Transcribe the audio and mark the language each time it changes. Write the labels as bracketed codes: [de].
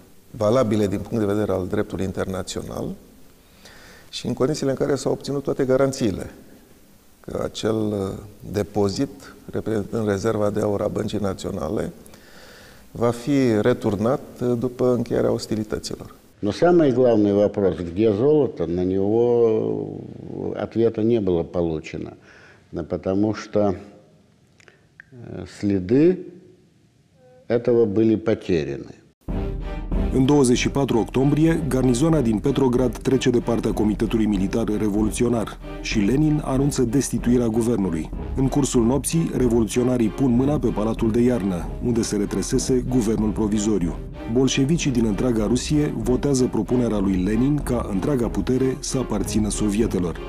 [ro] valabile din punct de vedere al dreptului internațional și în condițiile în care s-au obținut toate garanțiile că acel depozit, reprezentând rezerva de aur a Băncii Naționale, va fi returnat după încheierea ostilităților. [ru] Но самый главный вопрос, где золото, на него ответа не было получено, потому что следы этого были потеряны. [ro] În 24 octombrie, garnizoana din Petrograd trece de partea Comitetului Militar Revoluționar și Lenin anunță destituirea guvernului. În cursul nopții, revoluționarii pun mâna pe Palatul de Iarnă, unde se retresese guvernul provizoriu. Bolșevicii din întreaga Rusie votează propunerea lui Lenin ca întreaga putere să aparțină sovietelor.